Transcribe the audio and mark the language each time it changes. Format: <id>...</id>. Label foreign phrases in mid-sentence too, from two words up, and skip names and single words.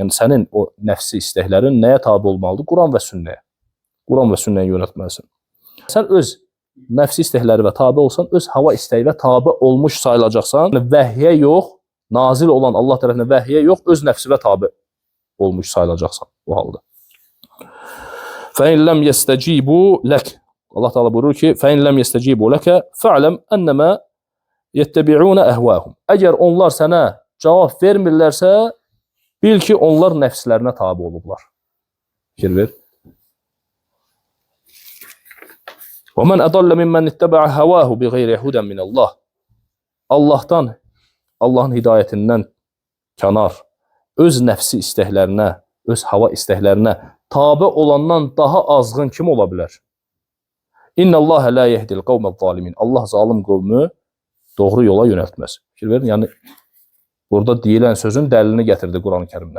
<az>Yəni sənin o nəfsi istəklərin nəyə tabi olmalıdır? Quran və sünnəyə. Quran və sünnəyə yönəltməlisən. Sən öz nəfsi istəkləri və tabi olsan, öz hava istəyi və tabi olmuş sayılacaqsan, vəhyə yox, nazil olan Allah tərəfindən vəhyə yox, öz nəfsi və tabi olmuş sayılacaqsan bu halda.</az> <ar>فَاِنْ لَمْ يَسْتَجِيبُوا لَكَ</ar> <az>Allah Teala buyurur ki,</az> <ar>فَاِنْ لَمْ يَسْتَجِيبُوا لَكَ فَعْلَمْ اَنَّمَا يَتَّبِعُونَ اَهْوَاهُمْ</ar> <az>Əgər onlar sənə cavab vermirlərsə, bil ki, onlar nəfslərinə tabi olublar. Fikir ver.</az> <ar>وَمَنْ أَضَلَّ مِمَّنْ اتَّبَعَ هَوَاهُ بِغَيْرِ هُدًى مِنَ اللّٰهِ</ar> <az>Allahın hidayətindən kənar, öz nəfsi istəklərinə, öz hava istəklərinə tabi olandan daha azğın kim ola bilər?</az> <ar>إن الله لا يهدي القوم الظالمين.</ar> <az>Allah zalim qövmü doğru yola yönəltməz. Fikir verin, yəni burada deyilən sözün dəlilini gətirdi Quran-ı Kərimdən.</az>